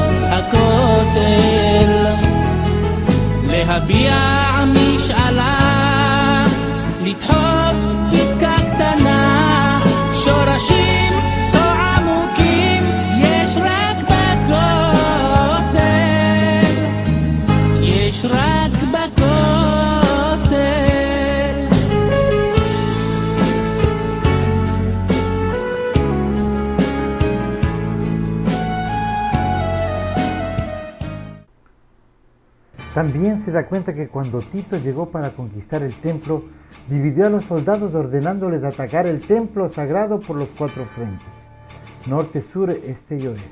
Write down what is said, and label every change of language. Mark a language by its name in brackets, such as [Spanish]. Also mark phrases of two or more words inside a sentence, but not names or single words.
[Hebrew] הכותל להביע משאלה לדחוף פתקה קטנה שורשים כה עמוקים יש רק בכותל יש רק בכותל [Spanish] También se da cuenta que cuando Tito llegó para conquistar el templo, dividió a los soldados ordenándoles atacar el templo sagrado por los 4 frentes, norte, sur, este y oeste.